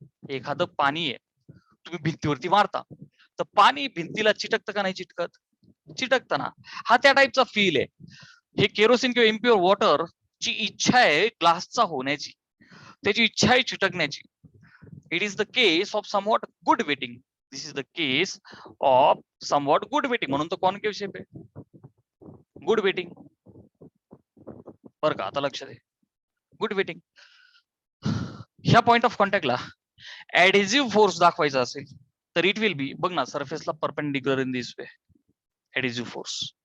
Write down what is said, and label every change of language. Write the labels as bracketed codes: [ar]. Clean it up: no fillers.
[mr] एखादं पाणी आहे, तुम्ही भिंतीवरती मारता तर पाणी भिंतीला चिटकतं का नाही चिटकत? चिटकतं ना. हा त्या टाईपचा फील आहे. हे केरोसिन किंवा इम्प्युअर वॉटर ची इच्छा आहे ग्लासचा होण्याची, त्याची इच्छा आहे चिटकण्याची. [en] It is the case of somewhat good wetting. This is the case of somewhat good wetting, [mr] म्हणून तो कॉन्केव्ह शेप आहे, [en] Good wetting. [mr] बरं का, आता लक्ष दे, गुड वेटिंग. ह्या पॉइंट ऑफ कॉन्टॅक्टला ऍडेसिव्ह फोर्स दाखवायचा असेल तर [en] it will be, [mr] बघ ना, सरफेसला perpendicular [en] in this way, [mr] ऍडेसिव्ह force.